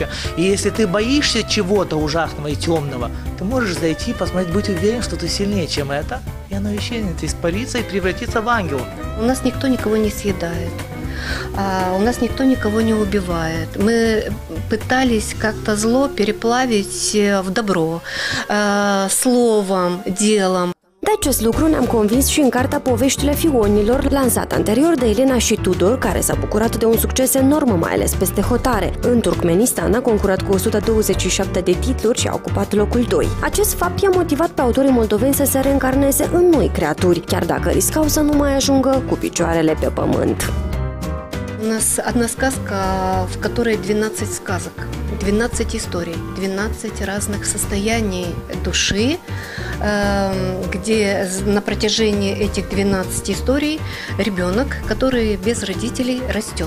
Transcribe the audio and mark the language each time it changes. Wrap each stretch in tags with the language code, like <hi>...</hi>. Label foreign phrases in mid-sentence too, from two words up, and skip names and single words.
<ru>И если ты боишься чего-то ужасного и темного, ты можешь зайти, посмотреть, быть уверен, что ты сильнее, чем это, и оно исчезнет, испарится и превратится в ангела. У нас никто никого не съедает. У нас никто никого не убивает. Мы пытались как-то зло переплавить в добро, словом, делом.</ru> <ro>De acest lucru ne-am convins și în cartea Poveștile Fionilor, lansată anterior de Elena și Tudor, care s-a bucurat de un succes enorm, mai ales peste hotare. În Turkmenistan a concurat cu 127 de titluri și a ocupat locul 2. Acest fapt i-a motivat pe autorii moldoveni să se reîncarneze în noi creaturi, chiar dacă riscau să nu mai ajungă cu picioarele pe pământ.</ro> <ru>У нас одна сказка, в которой 12 сказок, 12 историй, 12 разных состояний души, где на протяжении этих 12 историй ребенок, который без родителей, растет.</ru>